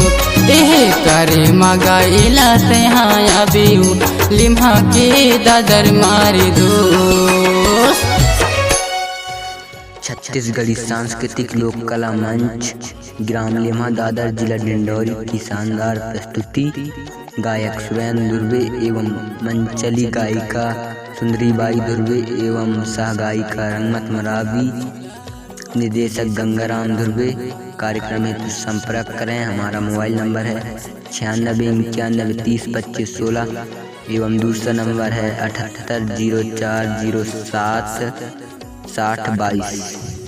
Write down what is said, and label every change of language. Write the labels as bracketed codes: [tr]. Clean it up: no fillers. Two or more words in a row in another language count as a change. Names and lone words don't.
[hi] करे मगा इलाते हैं अभी वो, लिम्हा के दादर मारी दो। छत्तीसगढ़ी सांस्कृतिक लोक कला मंच ग्राम लिम्हा दादर जिला डिंडौरी की शानदार प्रस्तुति। गायक सुरेंद्र धुर्वे एवं मंचली गायिका सुंदरीबाई धुर्वे एवं सह गायिका रंगमत मरावी। निर्देशक गंगाराम धुर्वे। कार्यक्रम हेतु संपर्क करें। हमारा मोबाइल नंबर है 9691302516 एवं दूसरा नंबर है 7804076022।